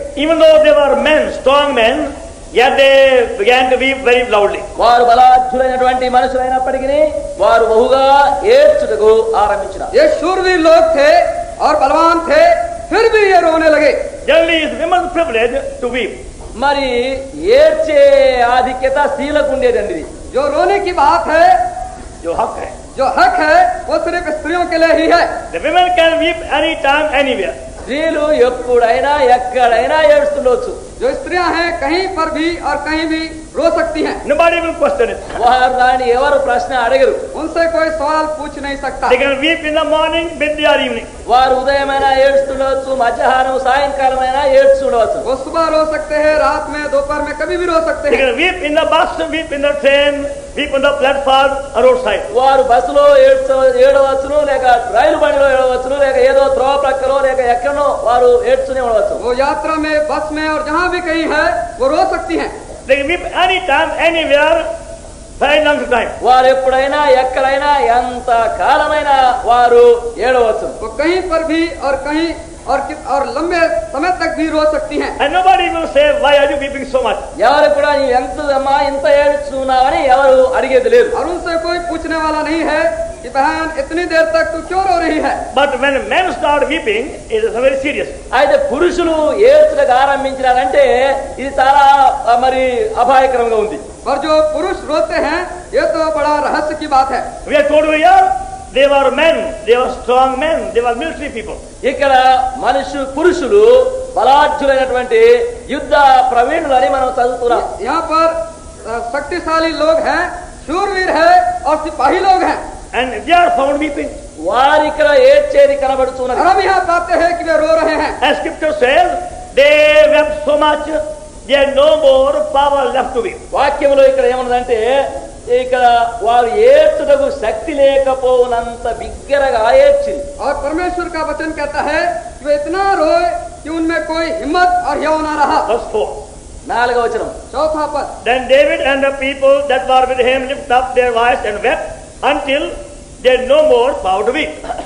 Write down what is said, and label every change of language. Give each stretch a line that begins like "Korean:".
English: Even though they were men, strong men, yet they began to weep very loudly.
Telugu: వారు బలాఢ్యులైనటువంటి మనుషులైనప్పటికీ వారు బహుగా ఏడ్చుటకు ఆరంభించినారు.
Hindi: ये शूरवीर लोग थे और बलवान थे, फिर भी ये रोने लगे.
English: Generally, it's women's privilege to weep.
Telugu: మరి ఏడ్చే ఆధిక్యత స్త్రీలకు ఉండేదండి.
Hindi: जो रोने की बात है, जो हक है, वो सिर्फ स्त्रियों के लिए ही है.
English: The women can weep anytime, anywhere.
Telugu: స్త్రీలు ఎప్పుడైనా ఎక్కడైనా ఏడుస్తుండొచ్చు.
Hindi: जो स्त्रियां हैं कहीं पर भी और कहीं भी रो सकती हैं.
English: Nobody will question it.
Telugu: వారు దాన్ని ఎవరు ప్రశ్న అడగరు.
Hindi: उनसे कोई सवाल पूछ नहीं सकता.
English: They can weep in the morning, midday or evening.
Telugu: వారు ఉదయమైనా ఏడుస్తుండవచ్చు, మధ్యాహ్నం సాయంకాలమైనా ఏడుస్తుండవచ్చు.
Hindi: वो सुबह रो सकते हैं, रात में, दोपहर में, कभी भी रो सकते
English: They
Hindi: हैं.
English: can weep in the bus, weep in the train, weep on the platform or roadside.
Telugu: వారు బస్సులో ఏడవచ్చును, లేక రైలు బండిలో ఏడవచ్చును, లేక ఏదో త్రోవ ప్రక్కలో లేక ఎక్కడో వారు ఏడ్చునే ఉండవచ్చు.
Hindi: वो यात्रा में, बस में और जहाँ भी कहीं है वो रो सकती हैं.
English: They can weep anytime, anywhere, very long time.
Telugu: వారు ఎప్పుడైనా ఎక్కడైనా ఎంత కాలమైనా వారు ఏడవచ్చు.
Hindi: वो कहीं पर भी और कहीं और लंबे समय तक भी रो सकती हैं.
English: And nobody will say, why are you weeping so much?
Telugu: ఎవరు కూడా నీ ఎంతమ్మా ఇంత ఏడుచున్నావని ఎవరు అడిగేది లేదు.
Hindi: और उनसे कोई पूछने वाला नहीं है कि बहन इतनी देर तक तू क्यों रो रही है.
English: But when men start weeping, it is very serious.
Telugu: అయితే పురుషులు ఏడ్చుటకు ఆరంభించినారంటే ఇది చాలా మరి అపాయకరంగా ఉంది.
Hindi: और जो पुरुष रोते हैं ये तो बड़ा रहस्य की बात है.
English: We are told here, they were men, they were strong men, they were military people.
Telugu: ఇక్కడ పురుషులు బలాఢ్యులైనటువంటి యుద్ధ ప్రవీణులని మనం చదువుతున్నాం.
Hindi: यहाँ पर शक्तिशाली लोग हैं, शूरवीर है और सिपाही लोग हैं.
English: And they are found weeping.
Telugu: వారు ఇక్కడ ఏడ్చేది కనబడుతున్నది.
Hindi: और हम यहाँ पाते हैं कि वे रो रहे हैं.
English: As scripture says, they wept so much, they had no more power left to weep.
Telugu: వాక్యంలో ఇక్కడ ఏమన్నదంటే ఇక్కడ వారు ఏడ్చుటకు శక్తి లేకపోనంత బిగ్గరగా ఏడ్చింది.
Hindi: और परमेश्वर का वचन कहता है कि वे इतना रोए कि उनमें कोई हिम्मत और हियाव ना रहा।
English: Verse 4.
Telugu: నాలుగవ వచనం.
Hindi: चौथा पद,
English: Then David and the people that were with him lifted up their voice and wept until they had no more power to weep.